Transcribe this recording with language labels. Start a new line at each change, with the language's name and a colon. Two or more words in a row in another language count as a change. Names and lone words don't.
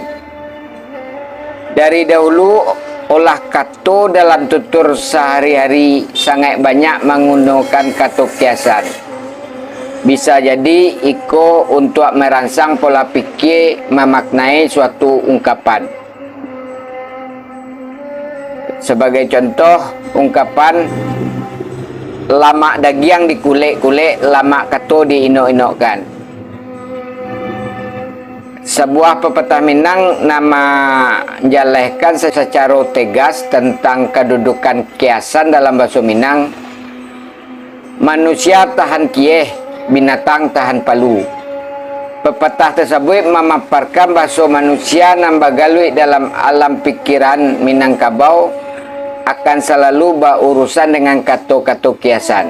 Indonesian: Dari dahulu olah kata dalam tutur sehari-hari sangat banyak menggunakan kata kiasan. Bisa jadi iko untuk merangsang pola pikir memaknai suatu ungkapan. Sebagai contoh, ungkapan
Minangkabau: lama dagiang dikulik-kulik, lama kato diinok-inokkan.
Indonesian: Sebuah pepatah Minang nama menjelaskan secara tegas tentang kedudukan kiasan dalam bahasa Minang.
Minangkabau: Manusia tahan kieh, binatang tahan palu.
Indonesian: Pepatah tersebut memaparkan bahasa manusia yang bagalui dalam alam pikiran Minangkabau akan selalu berurusan dengan kata-kata kiasan.